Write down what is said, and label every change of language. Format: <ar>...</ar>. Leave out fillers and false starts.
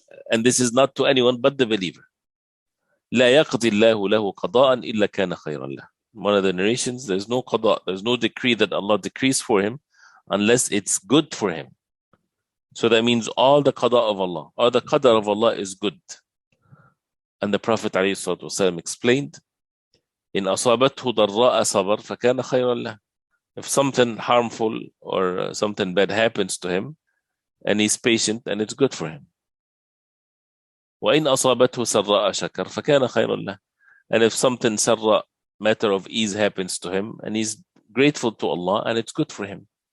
<en>And this is not to anyone but the believer.</en> <ar>لَا يَقْضِي اللَّهُ لَهُ قَضَاءً إِلَّا كَانَ خَيْرًا لَهُ.</ar> <en>One of the narrations, there's no qada, there's no decree that Allah decrees for him unless it's good for him. So that means all the qada of Allah, all the qadar of Allah is good. And the Prophet ﷺ explained,</en> <ar>إِنْ أَصَابَتْهُ ضَرَّاءَ صَبَرْ فَكَانَ خَيْرًا لَهُ.</ar> <en>If something harmful or something bad happens to him, and he's patient, and it's good for him.</en> <ar>وَإِنْ أَصَابَتْهُ سَرَّاءَ شَكَرْ فَكَانَ خَيْرًا لَهُ.</ar> <en>And if something sarra, matter of ease, happens to him, and he's grateful to Allah, and it's good for him.</en>